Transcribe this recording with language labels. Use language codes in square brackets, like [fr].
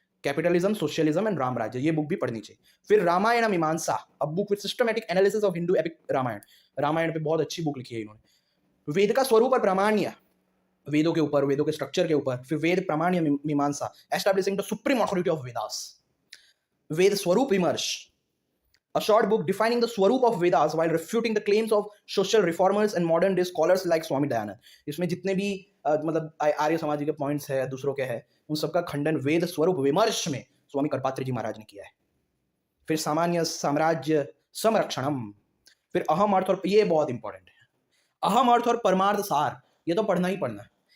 [hi] Capitalism, socialism and Ram राज्य, ये book भी पढ़नी चाहिए। फिर रामायण मीमांसा, [en] a book with systematic analysis of Hindu epic Ramayana, [hi] Ramayan पे बहुत अच्छी बुक लिखी है इन्होंने। वेद का स्वरूप और प्रामाण्य, वेदों के ऊपर, वेदों के स्ट्रक्चर के ऊपर। फिर वेद प्रामाण्य मीमांसा, [en] Establishing the supreme authority of Vedas. Veda Swaroop Vimarsh, a short book defining the swarup of Vedas while refuting the claims of social reformers and modern day scholars like Swami Dayanand। [hi] इसमें जितने भी मतलब आर्य समाज के पॉइंट्स है, दूसरों के है, उन सबका खंडन वेद स्वरूप विमर्श में स्वामी करपात्री जी महाराज ने किया है। फिर सामान्य साम्राज्य संरक्षणम, फिर अहम अर्थ, और ये बहुत इंपॉर्टेंट है, अहम अर्थ और परमार्थ सार, ये तो पढ़ना ही पढ़ना है।